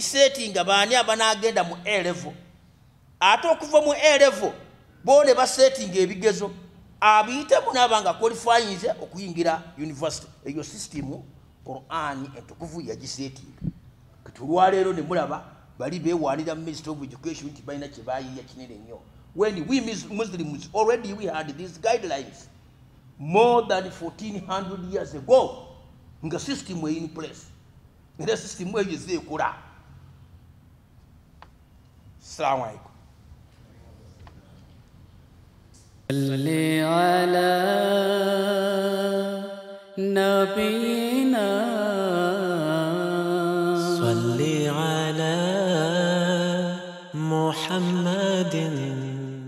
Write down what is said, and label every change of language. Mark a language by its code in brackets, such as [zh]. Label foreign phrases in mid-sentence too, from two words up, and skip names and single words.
[lg] bisettinga baani abanagenda mu A level ate okuva mu A level bo ne basettinga ebigezo abiyitemu n'abanga qualifyinze okuyingira university eyo system Qur'an entukuvu yagisettinga kitulwaleero ne mulaba bali beewaanira Ministry of Education nti balina kye baayiiya kinene nnyo [en] when we Muslims already we had these guidelines more than 1400 years ago [lg] nga [en] system in place [lg] era system eyo zeekula. [ar] السلام عليكم. صل على نبينا صل على محمد